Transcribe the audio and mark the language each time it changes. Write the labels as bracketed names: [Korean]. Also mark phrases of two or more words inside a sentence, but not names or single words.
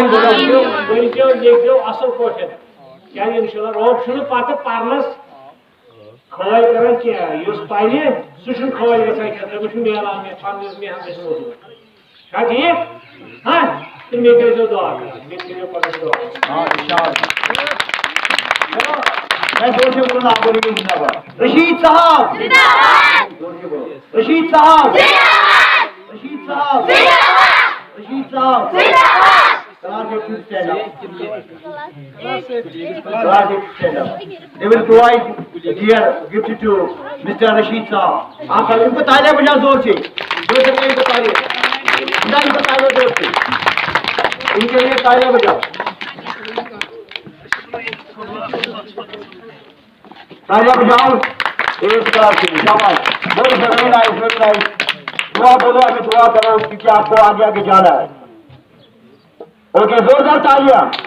[Kashmiri] بٔرۍزیو لیکھزیو اصل پٲٹھۍ کیٛازِ انشاءاللہ رۄب چھُنہٕ پتہٕ پرنس کھٲلۍ کران کینٛہہ یُس پرِ سُہ چھُنہٕ کھٲلۍ گژھان کینٛہہ تٔمِس چھُ میلان پننِس محنتس موٚزوٗر چھا ٹھیٖک ہاں تہٕ مےٚ کٔرۍزیو دعا کران مےٚ کٔرِو پگاہ دعا [Urdu] میں زور سے بولوں آپ بولیں گے زندہ باد رشید صاحب رشید صاحب رشید صاحب رشید صاحب [English] Class 8 stand up. Class 8 stand up. They will provide here gift to Mr. Rashid Saab. [Urdu] آپ سب ان کو تالیاں بجاؤ زور سے ان کو تالیاں زور سے ان کے لیے تالیاں بجاؤ تالیاں بجاؤ ایک کلاس کے لیے شاباش بہت [English] very nice [Urdu] دعا بولو ابھی دعا کرو کیونکہ آپ کو آگے آگے جانا ہے اوکے زوردار تالیاں